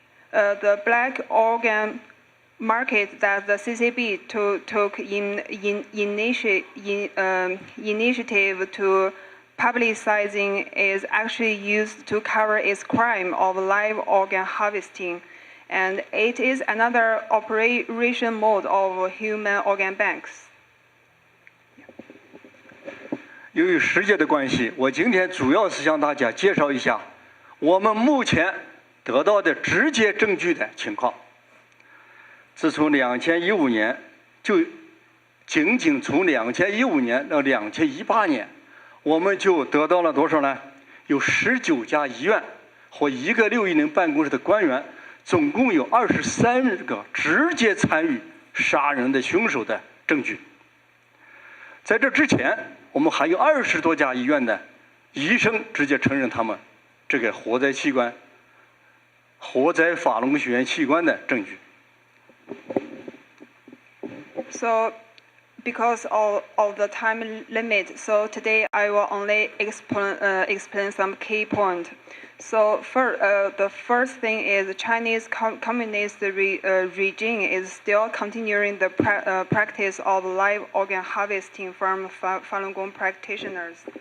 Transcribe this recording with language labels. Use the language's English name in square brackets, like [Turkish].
[English] The black organ market that the CCB took initiative to publicizing is actually used to cover its crime of live organ harvesting, and it is another operation mode of human organ banks. [Chinese] 由于时间的关系，我今天主要是向大家介绍一下我们目前得到的直接证据的情况。自从2015年，就仅从2015年到2018年，我们就得到了多少呢？有19家医院和1个610办公室的官员，总共有23个直接参与杀人的凶手的证据。在这之前，我们还有20多家医院的医生直接承认他们这个活摘法轮功学员器官的证据。 [English] So, because of the time limit, so today I will only explain some key points. So, the first thing is the Chinese Communist regime is still continuing the practice of live organ harvesting from Falun Gong practitioners.